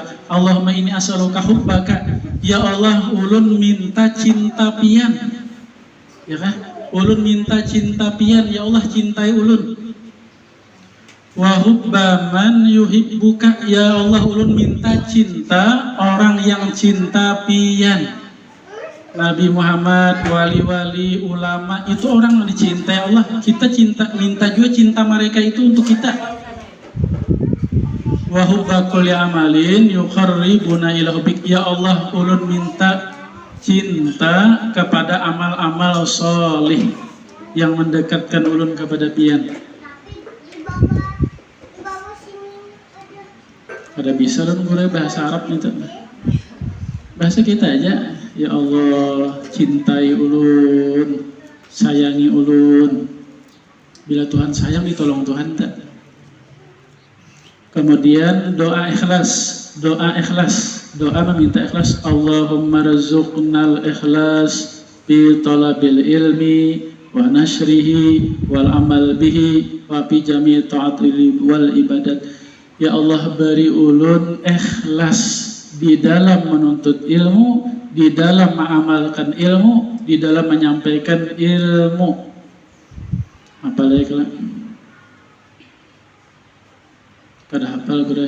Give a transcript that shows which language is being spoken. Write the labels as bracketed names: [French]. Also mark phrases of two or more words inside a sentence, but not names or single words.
[Arabic] اللهم إني أسألك حبك, [Banjar] ya Allah ulun minta cinta pian. Ya kan? Ulun minta cinta pian, ya Allah cintai ulun. [Arabic] وحب من يحبك, [Banjar] ya Allah ulun minta cinta orang yang cinta pian. [Indonesian] Nabi Muhammad, wali-wali, ulama, itu orang yang dicintai Allah. Kita minta juga cinta mereka itu untuk kita. [Arabic] وحب كل عمل يقربنا إلى حبك, [Banjar] ya Allah ulun minta cinta kepada amal-amal solih yang mendekatkan ulun kepada pian. Kada bisa lah mulai bahasa Arab gitu. Bahasa kita aja. Ya Allah, cintai ulun, sayangi ulun. [Indonesian] Bila Tuhan sayang, ditolong Tuhan tak. Kemudian doa ikhlas, doa meminta ikhlas. [Arabic] اللهم ارزقنا الإخلاص بطلب العلم ونشره والعمل به وبجميع الطاعات والعبادات. [Banjar] Ya Allah beri ulun ikhlas di dalam menuntut ilmu, di dalam mengamalkan ilmu, di dalam menyampaikan ilmu. Apalagi lah. Kada hafal gue.